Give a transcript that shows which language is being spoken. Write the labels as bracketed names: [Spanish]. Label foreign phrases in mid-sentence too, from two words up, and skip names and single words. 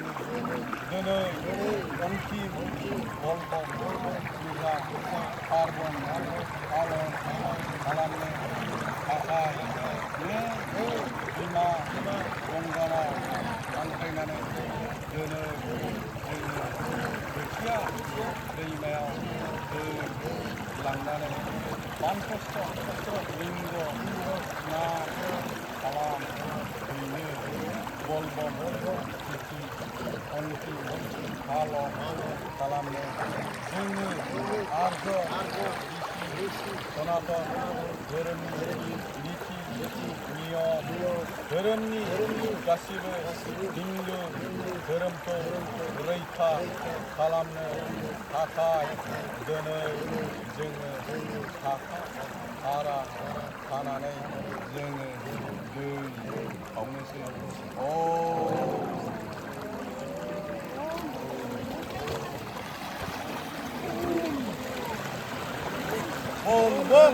[Bodo] दिनै अंतिम बलबम फुजा पार्बन पालन खालामनो थाखाय बिमा गंगाराव हांख्रायनानै दिनै जोङो बोथिया दैमायाव दै लांनानै बानखस्थ' लिंग स्नान खालामहैनो बलबम तिथि अंतिम पालन खालामनो जोङो आर्य ऋषि सनातन धोरोमनि नीति नियम धोरोमनि गासिबो हिन्दु धोरोमखौ रैखा खालामनो थाखाय दिनै जोङो हारा थानानै जोङो दै खावनोसै बलबम